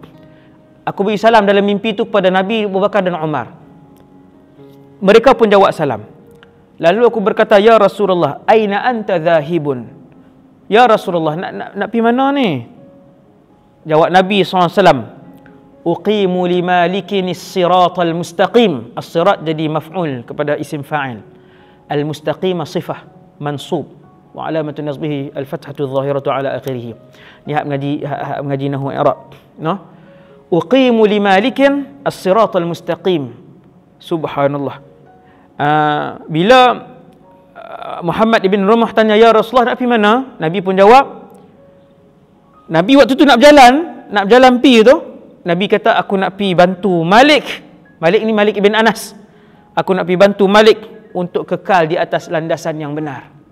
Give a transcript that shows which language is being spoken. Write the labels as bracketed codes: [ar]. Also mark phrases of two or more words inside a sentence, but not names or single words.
[ms] Aku bagi salam dalam mimpi tu kepada Nabi, Abu Bakar dan Umar. Mereka pun jawab salam. Lalu aku berkata, [ar] يا رسول الله أين أنت ذاهب? يا رسول الله, [ms] nak pergi mana ni? Jawab Nabi SAW, [ar] أقيم لمالك الصراط المستقيم. [ms] As-sirat jadi maf'ul kepada [ar] اسم فاعل. المستقيم صفة منصوب. وعلامة نصبه الفتحة الظاهرة على آخره. [ms] Ni hak mengaji [ar] نحو إعراب. [ms] No? [ar] أقيم لمالك الصراط المستقيم. سبحان الله. [ms] Bila Muhammad ibn Rumah tanya, [ar] يا رسول الله, [ms] nak pergi mana? Nabi pun jawab. Nabi waktu tu nak berjalan pi tu. Nabi kata, aku nak pergi bantu Malik. Malik ni Malik ibn Anas. Aku nak pergi bantu Malik untuk kekal di atas landasan yang benar.